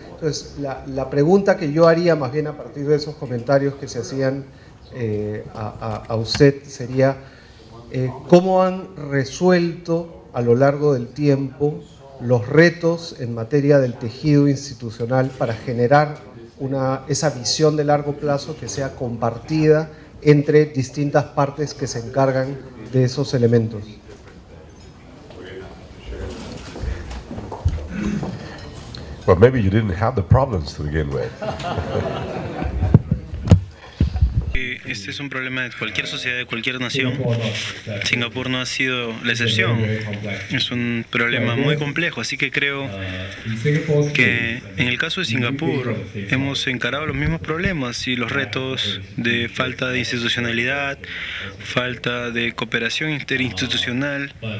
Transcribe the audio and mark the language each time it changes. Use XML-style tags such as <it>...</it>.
<es>Entonces, la pregunta que yo haría más bien a partir de esos comentarios que se hacían a usted sería ¿cómo han resuelto a lo largo del tiempo los retos en materia del tejido institucional para generar esa visión de largo plazo que sea compartida entre distintas partes que se encargan de esos elementos?</es> <en>Well, maybe you didn't have the problems to begin with.</en> <es>Este es un problema de cualquier sociedad, de cualquier nación. Singapur no ha sido la excepción. Es un problema muy complejo, así que creo que en el caso de Singapur hemos encarado los mismos problemas y los retos de falta de institucionalidad, falta de cooperación interinstitucional.</es>